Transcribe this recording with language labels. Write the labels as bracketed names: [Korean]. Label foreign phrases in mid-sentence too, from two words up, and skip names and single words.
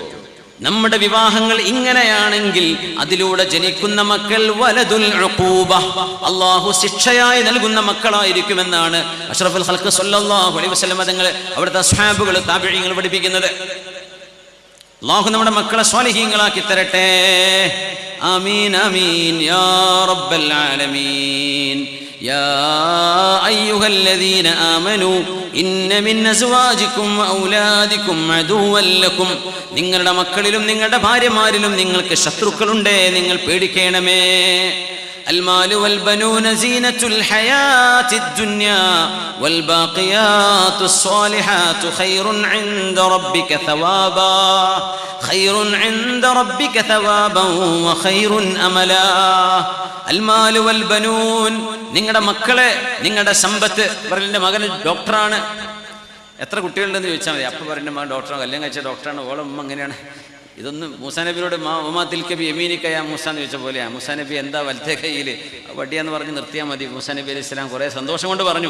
[Malayalam] നമ്മുടെ വിവാഹങ്ങൾ ഇങ്ങനെയാണെങ്കിൽ അതിലൂടെ ജനിക്കുന്ന മക്കൾ [Arabic] ولد العقوبة, [Malayalam] അല്ലാഹു ശിക്ഷയായി നൽകുന്ന മക്കളായിരിക്കുമെന്നാണ് [Arabic] أشرف الخلق صلى الله عليه وسلم [Malayalam] തങ്ങൾ അവിടുത്തെ സ്വഹാബുകൾ താബിഈങ്ങൾ പഠിപ്പിക്കുന്നത്. അല്ലാഹു നമ്മുടെ മക്കളെ സ്വാലിഹീങ്ങളാക്കി തരട്ടെ. [Arabic] آمين آمين يا رب العالمين. يا أيها الذين آمنوا إن من أزواجكم وأولادكم عدوا لكم. [Malayalam] നിങ്ങളുടെ മക്കളിലും നിങ്ങളുടെ ഭാര്യമാരിലും നിങ്ങൾക്ക് ശത്രുക്കളുണ്ട്, നിങ്ങൾ പേടിക്കണമേ. [Arabic] المال والبنون زينة الحياة الدنيا والباقيات الصالحات خير عند ربك ثوابا وخير أملا. المال والبنون, [Malayalam] നിങ്ങളുടെ മക്കളെ, നിങ്ങളുടെ സമ്പത്ത്. എൻ്റെ മകൻ ഡോക്ടറാണ്. എത്ര കുട്ടികളുണ്ടെന്ന് ചോദിച്ചാൽ മതി. അപ്പം പറയുന്ന മകൻ ഡോക്ടറാണ്, കല്യാണം കഴിച്ച ഡോക്ടറാണ്, ഓളമ്മ അങ്ങനെയാണ്. ഇതൊന്നും മൂസാ നബിയോട് [Arabic] ما تلك بيمينك يا موسى [Malayalam] എന്ന് ചോദിച്ച പോലെയാണ്. മൂസാ നബി എന്താ വലത്തെ കയ്യിൽ വടിയാന്ന് പറഞ്ഞ് നിർത്തിയാൽ മതി. മൂസാ നബി [Arabic] عليه السلام [Malayalam] കുറേ സന്തോഷം കൊണ്ട് പറഞ്ഞു.